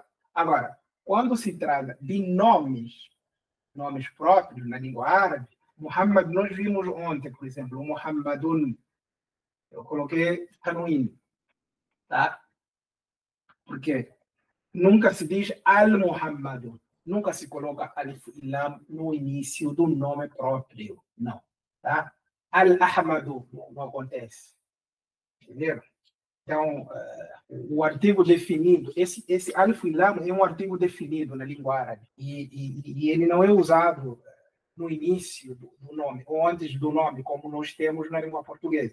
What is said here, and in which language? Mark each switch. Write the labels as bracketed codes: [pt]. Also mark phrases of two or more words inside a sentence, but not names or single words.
[pt] Agora, quando se trata de nomes próprios na língua árabe, Muhammad, nós vimos ontem, por exemplo, o Muhammadun. Eu coloquei tanwin, tá? Porque nunca se diz al-Muhammadun. Nunca se coloca alif e lam no início do nome próprio. Não, tá? Al-Ahmadu não acontece. Entenderam? Então, o artigo definido, esse alif e lam é um artigo definido na língua árabe. E ele não é usado no início do nome, ou antes do nome, como nós temos na língua portuguesa.